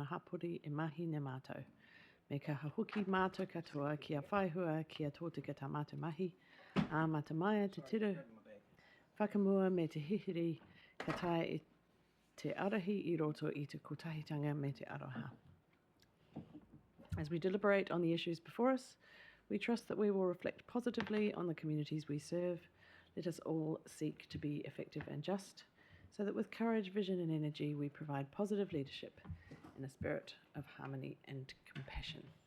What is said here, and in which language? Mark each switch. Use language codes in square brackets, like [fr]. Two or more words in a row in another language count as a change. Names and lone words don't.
[mi] hapori e mahi ne mātou. Me ka hahuki mātou katoa kia whaihua kia tōtika tā mātou mahi, a matamaia te tiru, whakamua me te hihiri, ka tae e te arahi I roto I te kotahitanga me te aroha. [en] As we deliberate on the issues before us, we trust that we will reflect positively on the communities we serve. Let us all seek to be effective and just, so that with courage, vision and energy we provide positive leadership in a spirit of harmony and compassion.